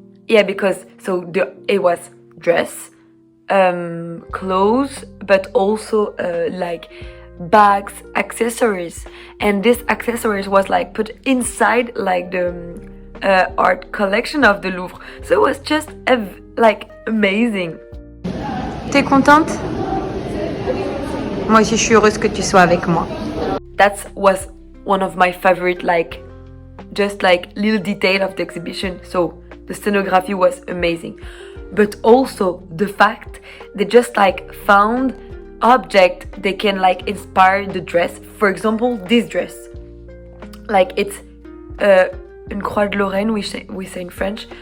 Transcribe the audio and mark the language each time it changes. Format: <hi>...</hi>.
<en>Yeah, because it was dress, clothes, but also like bags, accessories, and this accessories was like put inside like the art collection of the Louvre. So it was just like amazing.</en> <fr>T'es contente? Moi aussi, je suis heureuse que tu sois avec moi.</fr> <en>That was one of my favorite, like, just like little detail of the exhibition. So the scenography was amazing, but also the fact they just like found object they can like inspire the dress. For example, this dress, like it's</en> <fr>une croix de Lorraine,</fr> <en>we say in French.</en>